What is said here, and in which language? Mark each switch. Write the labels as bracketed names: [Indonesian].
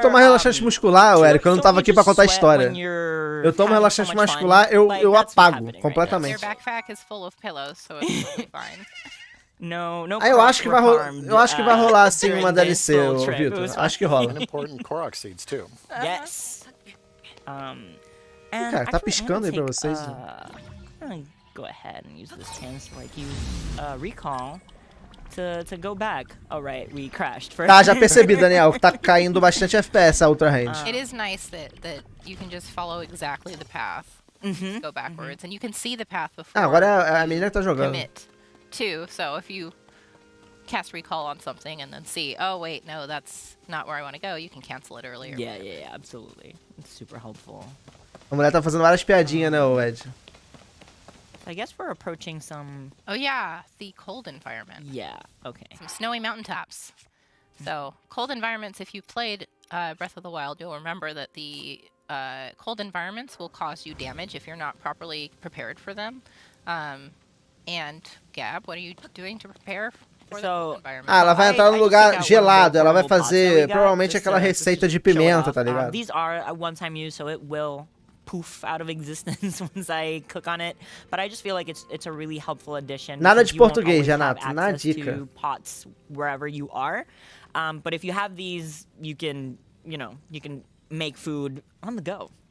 [Portuguese] tomar relaxante muscular, Eric, eu não tava aqui pra contar a história. Eu tomo relaxante muscular, eu apago completamente. [English] Your backpack is full of pillows, so it's totally fine. No, [Portuguese] Ah, eu acho que vai rolar assim uma DLC, ô, Vitor. Acho que rola. [English] And important Korok seeds too. Yes. And [Portuguese] Cara, tá [English] actually, [Portuguese] piscando aí pra vocês? [English] I'm gonna go ahead and use this chance to like use recall to go back. Oh right, we crashed first. [Portuguese] Tá, já percebi, Daniel, que tá caindo bastante FPS a Ultra Range. [English] It is nice that you can just follow exactly the path, go backwards, and you can see the path before. [Portuguese] Ah, agora é a menina que tá jogando. [English] Commit too. So if you cast recall on something and then see, oh wait, no, that's not where I want to go, you can cancel it earlier. Yeah, absolutely. It's super helpful. [Portuguese] A mulher tá fazendo várias piadinhas, né, Ed? [English] I guess we're approaching some. Oh yeah, the cold environment. Yeah. Okay. Some snowy mountaintops. So cold environments, if you played Breath of the Wild, you'll remember that the cold environments will cause you damage if you're not properly prepared for them. And Gab, what are you doing to prepare for the cold environment? [Portuguese] Ah, ela vai entrar num lugar gelado, ela vai fazer provavelmente aquela receita de pimenta, tá ligado? [English] These are a one-time use, so it will poof out of existence once I cook on it. But I just feel like it's a really helpful addition. [Portuguese] Nada de [English] because you won't [Portuguese] português, [English] always have [Portuguese] Renato, na [English] access [Portuguese] dica. [English] to pots wherever you are. But if you have these, you can make food on the go.